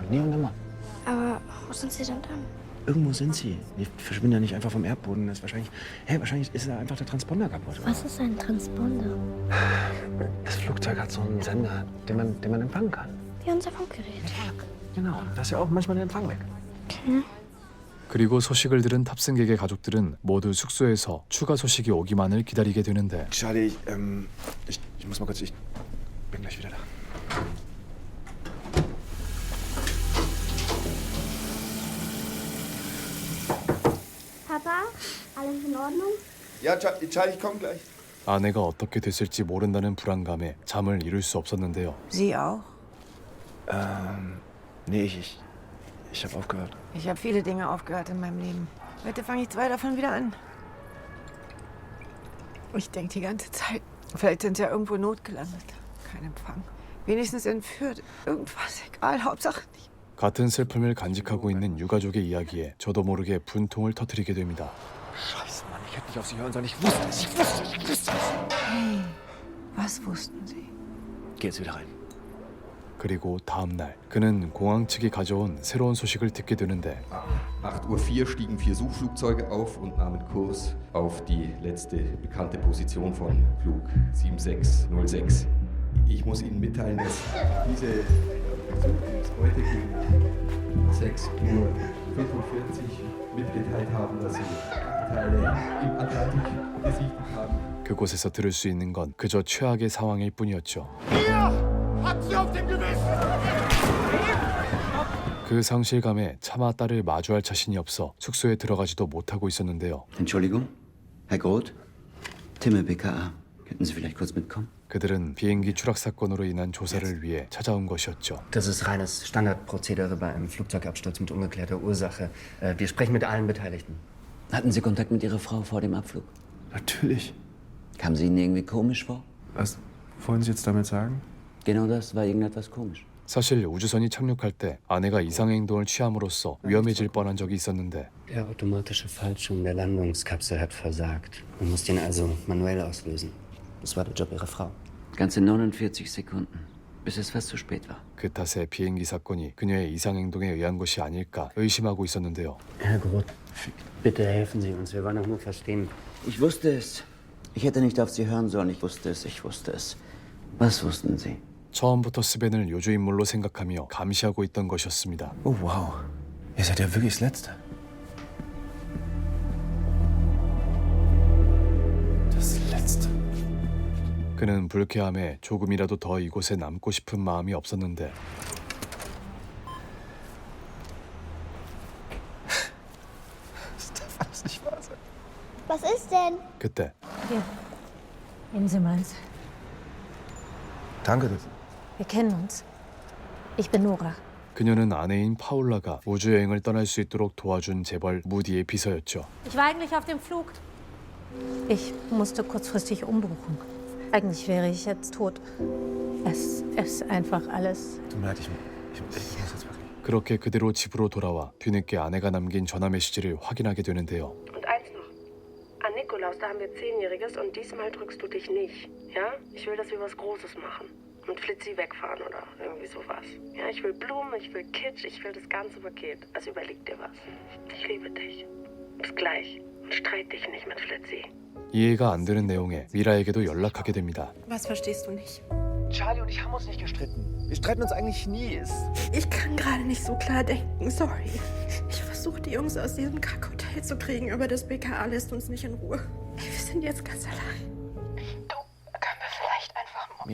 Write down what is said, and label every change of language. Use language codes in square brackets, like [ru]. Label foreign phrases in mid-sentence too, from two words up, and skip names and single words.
[de] Nie und nimmer. Aber wo sind Sie denn dann? Irgendwo sind sie. Die verschwinden ja nicht einfach vom Erdboden. Das ist wahrscheinlich ist da einfach der Transponder kaputt. Was ist ein Transponder? Das Flugzeug hat so einen Sender, den man empfangen kann. Wie unser Funkgerät. Genau. Da ist ja auch manchmal der Empfang weg. [ko] 그리고 소식을 들은 탑승객의 가족들은 모두 숙소에서 추가 소식이 오기만을 기다리게 되는데 [de] Charlie, ich muss mal kurz. Ich bin gleich wieder da. Papa, alles in Ordnung? Ja, Charlie, ich komm gleich. [ko] 아내가 어떻게 됐을지 모른다는 불안감에 잠을 이룰 수 없었는데요. [de] Sie auch? Nee, ich habe aufgehört. Ich habe viele Dinge aufgehört in meinem Leben. Heute fange ich 2 davon wieder an. Ich denke die ganze Zeit, vielleicht sind sie ja irgendwo notgelandet. Kein Empfang. Wenigstens entführt. Irgendwas, egal, Hauptsache nicht. [ko] 같은 슬픔을 간직하고 있는 유가족의 이야기에 저도 모르게 분통을 터뜨리게 됩니다. [de] Scheiße, Mann, ich hätte nicht auf sie hören sollen. Ich wusste es. Hey, was wussten Sie? Geh jetzt wieder rein. [ko] 그리고 다음 날 그는 공항 측이 가져온 새로운 소식을 듣게 되는데 [de] 8:04 Uhr stiegen 4 Suchflugzeuge auf und nahmen Kurs auf die letzte bekannte Position von Flug 7606. Ich muss Ihnen mitteilen, dass diese Versuche uns heute gegen 6:45 Uhr mitgeteilt haben, dass sie Teile im Atlantik besichtigt haben. [ko] 그곳에서 들을 수 있는 건 그저 최악의 상황일 뿐이었죠. 그 상실감에 차마 딸을 마주할 자신이 없어 숙소에 들어가지도 못하고 있었는데요. [de] Entschuldigung, Herr Groth? Timme BKA. Könnten Sie vielleicht kurz mitkommen? [ko] 그들은 비행기 추락 사건으로 인한 조사를 위해 찾아온 것이었죠. [de] Das ist reines Standardprozedere bei einem Flugzeugabsturz mit ungeklärter Ursache. Wir sprechen mit allen Beteiligten. Hatten Sie Kontakt mit Ihrer Frau vor dem Abflug? Natürlich. Kam sie Ihnen irgendwie komisch vor? Was wollen Sie jetzt damit sagen? Genau das war irgendetwas komisch. [ko] 사실 우주선이 착륙할 때 아내가 이상행동을 취함으로써 위험해질 뻔한 적이 있었는데 [de] Der automatische Fallschirm der Landungskapsel hat versagt. Man muss den also manuell auslösen. Das war der Job Ihrer Frau. Ganze 49 Sekunden, bis es fast zu spät war. [ko] 그 탓에 비행기 사건이 그녀의 이상행동에 의한 것이 아닐까 의심하고 있었는데요. [de] Herr Groth, bitte helfen Sie uns. Wir wollen auch nur verstehen. Ich wusste es. Ich hätte nicht auf Sie hören sollen. Ich wusste es, ich wusste es. Was wussten Sie? [ko] 처음부터 스벤을 요주인물로 생각하며 감시하고 있던 것이었습니다. [de] Oh, wow. Ihr seid ja wirklich das Letzte. Das Letzte. [ko] 그는 불쾌함에 조금이라도 더 이곳에 남고 싶은 마음이 없었는데 [de] Das darf alles nicht wahr sein. Was ist denn? [ko] 그때 [de] Hier, nehmen Sie meins. Danke. Wir kennen uns. Ich bin Nora. [ko] 그녀는 아내인 파울라가 우주여행을 떠날 수 있도록 도와준 재벌 무디의 비서였죠. [de] Ich war eigentlich auf dem Flug. Ich musste kurzfristig umbuchen. Eigentlich wäre ich jetzt tot. Es ist einfach alles. Tut mir leid, ich muss jetzt wirklich. 그렇게 그대로 집으로 돌아와 뒤늦게 아내가 남긴 전화 메시지를 확인하게 되는데요. Und eins noch. An Nikolaus, da haben wir 10-Jähriges und diesmal drückst du dich nicht. Ja? Ich will, dass wir was Großes machen. Mit Flitzi wegfahren oder irgendwie sowas. Ja, ich will Blumen, ich will Kitsch, ich will das ganze Paket. Also überleg dir was. Ich liebe dich. Bis gleich. Und streit dich nicht mit Flitzi. [ko] 이해가 안 되는 내용에 미라에게도 연락하게 됩니다. [de] Was verstehst du nicht? Charlie und ich haben uns nicht gestritten. Wir streiten uns eigentlich nie. Ich kann gerade nicht so klar denken, sorry. Ich versuche, die Jungs aus diesem Kackhotel zu kriegen, aber das BKA lässt uns nicht in Ruhe. Ey, wir sind jetzt ganz allein. Du, können wir vielleicht einfach mal...